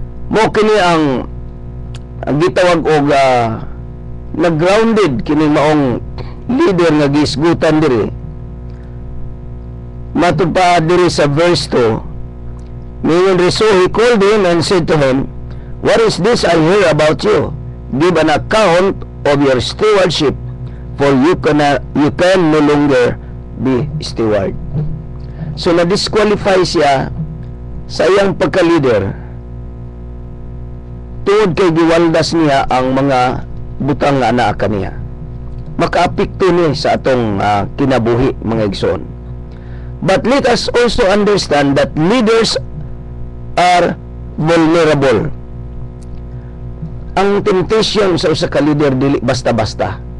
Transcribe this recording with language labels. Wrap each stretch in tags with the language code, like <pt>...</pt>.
<ceb>Mo kini ang gitawag og nag-grounded kini maong leader nga gisgutan diri. Matud pa diri sa verse 2,</ceb> <en>so he called him and said to him, what is this I hear about you? Give an account of your stewardship, for you can no longer be steward.</en> <ceb>So na-disqualify siya sa iyang pagka-leader tungod kay giwaldas niya ang mga butang nga anak kaniya. Makaapekto ni sa atong kinabuhi, mga igsoon.</ceb> <en>But let us also understand that leaders are vulnerable.</en> <ceb>Ang temptation sa usa ka leader dili basta-basta.</ceb>